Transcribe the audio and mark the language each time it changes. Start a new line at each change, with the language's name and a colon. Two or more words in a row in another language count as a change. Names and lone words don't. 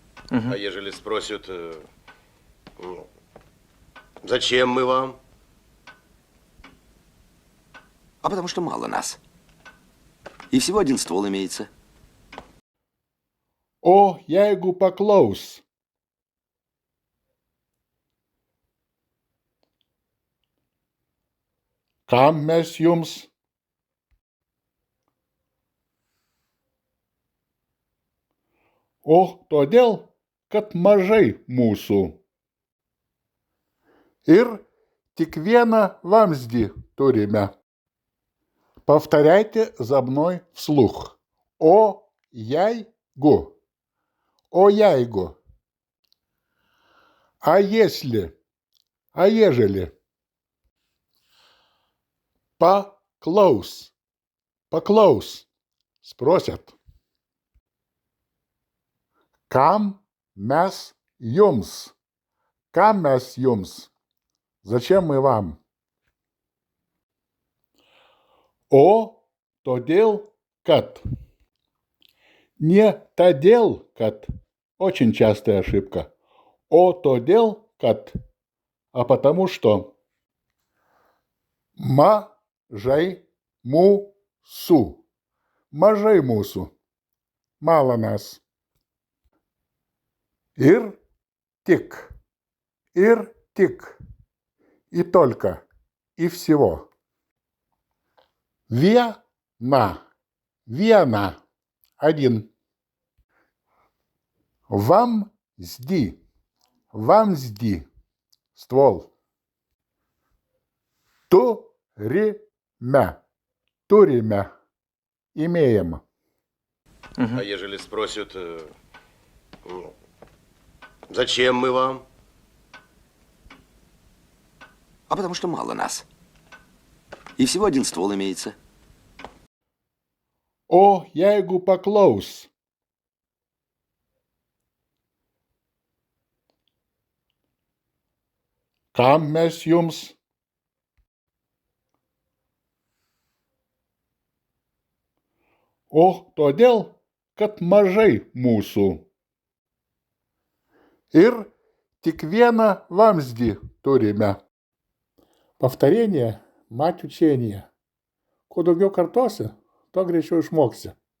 Russian: А ежели спросят, зачем мы вам? А потому что мало нас. И всего один ствол имеется.
Lithuanian: O, jeigu paklaus. Kam mes jums? O, todėl, kad mažai mūsų. Ir tik vieną vamzdį turime.
Russian: Повторяйте за мной вслух.
Lithuanian: О, jeigu. О, jeigu.
Russian: А если? А ежели?
Lithuanian: Paklaus. Paklaus. Спросят. Kam mes jums? Kam mes jums?
Russian: Зачем мы вам?
Lithuanian: O, todėl, kad. Не тodėl, kad.
Russian: Очень частая ошибка. О,
Lithuanian: todėl, kad.
Russian: А потому что.
Lithuanian: Mažai mūsų. Mažai mūsų.
Russian: Мало нас.
Lithuanian: Ir tik. Ir tik.
Russian: И только. И всего.
Lithuanian: Viena. Viena. Один. Vamzdy. Vamzdy. Ствол. Turime. Turime.
Russian: Имеем. А ежели спросят, зачем мы вам? А потому что мало нас. И всего один ствол имеется.
Lithuanian: O, jeigu paklaus. Kam mes jums? O, todėl, kad mažai mūsų. Ir tik vieną vamzdį turime.
Russian: Повторение – мать учения.
Lithuanian: Kuo daugiau kartosi, tuo greičiau išmoksi.